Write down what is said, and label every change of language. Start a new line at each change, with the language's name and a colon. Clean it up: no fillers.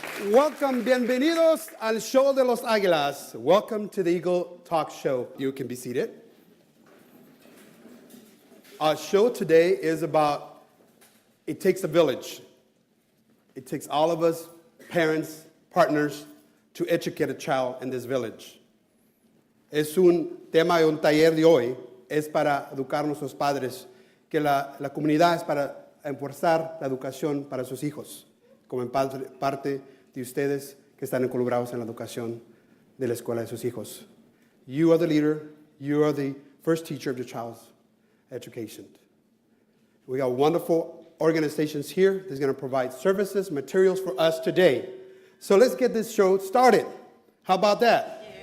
English: Welcome,
Spanish: bienvenidos al show de los águilas.
English: Welcome to the Eagle Talk Show. You can be seated. Our show today is about, it takes a village. It takes all of us, parents, partners, to educate a child in this village.
Spanish: Es un tema de un taller de hoy, es para educar a nuestros padres, que la comunidad es para enforzar la educación para sus hijos, como en parte de ustedes que están involucrados en la educación de la escuela de sus hijos.
English: You are the leader. You are the first teacher of your child's education. We got wonderful organizations here that's going to provide services, materials for us today. So let's get this show started. How about that?